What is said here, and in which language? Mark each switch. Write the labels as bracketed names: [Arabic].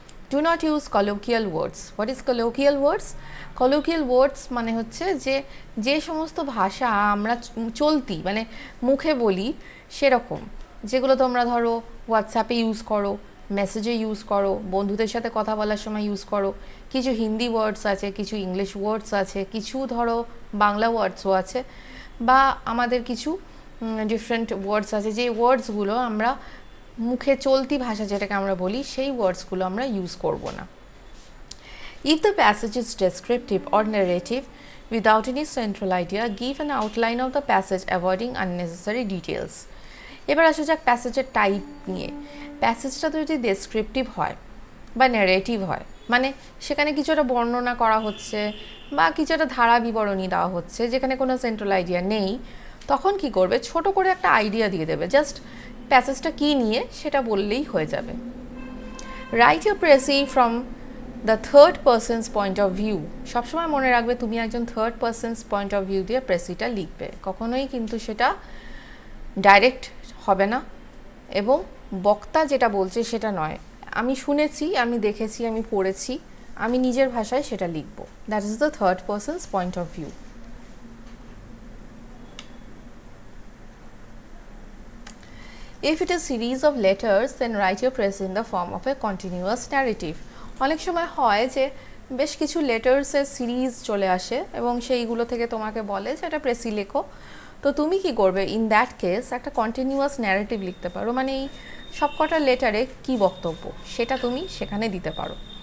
[English] Do not use colloquial words. What is colloquial words? [Bangla] Colloquial ওয়ার্ডস মানে হচ্ছে যে সমস্ত ভাষা আমরা চলতি মানে মুখে বলি সেরকম, যেগুলো তোমরা ধরো হোয়াটসঅ্যাপে ইউজ করো, মেসেজে ইউজ করো, বন্ধুদের সাথে কথা বলার সময় ইউজ করো। কিছু হিন্দি ওয়ার্ডস আছে, কিছু ইংলিশ ওয়ার্ডস আছে, কিছু ধরো বাংলা ওয়ার্ডসও আছে, বা আমাদের কিছু ডিফারেন্ট ওয়ার্ডস আছে, যে ওয়ার্ডসগুলো আমরা মুখে চলতি ভাষা যেটাকে আমরা বলি, সেই ওয়ার্ডসগুলো আমরা ইউজ করব না। [English] If the passage is descriptive or narrative without any central idea, give an outline of the passage avoiding unnecessary details. [Bangla] এবার আসা যাক প্যাসেজের টাইপ নিয়ে। প্যাসেজটা তো যদি ডেসক্রিপটিভ হয় বা ন্যারেটিভ হয়, মানে সেখানে কিছু একটা বর্ণনা করা হচ্ছে বা কিছু একটা ধারা বিবরণী দেওয়া হচ্ছে যেখানে কোনো সেন্ট্রাল আইডিয়া নেই, তখন কি করবে, ছোট করে একটা আইডিয়া দিয়ে দেবে, জাস্ট প্যাসেজটা কী নিয়ে সেটা বললেই হয়ে যাবে। [English] Write your precis from the third person's point of view. [Bangla] সবসময় মনে রাখবে তুমি একজন third persons point of view দিয়ে প্রেসিটা লিখবে, কখনোই কিন্তু সেটা ডাইরেক্ট হবে না, এবং বক্তা যেটা বলছে সেটা নয়। আমি শুনেছি, আমি দেখেছি, আমি পড়েছি, আমি নিজের ভাষায় সেটা লিখব। [English] That is the third person's point of view. If it is series of letters, then write your press in the form of a continuous narrative. [Bangla] অনেক সময় হয় যে বেশ কিছু লেটার্সের সিরিজ চলে আসে এবং সেইগুলো থেকে তোমাকে বলে যে এটা প্রেসি লেখো, তো তুমি কি করবে, [English] in that case [Bangla] একটা কন্টিনিউয়াস ন্যারেটিভ লিখতে পারো, মানে এই সবকটা লেটারে কী বক্তব্য সেটা তুমি সেখানে দিতে পারো।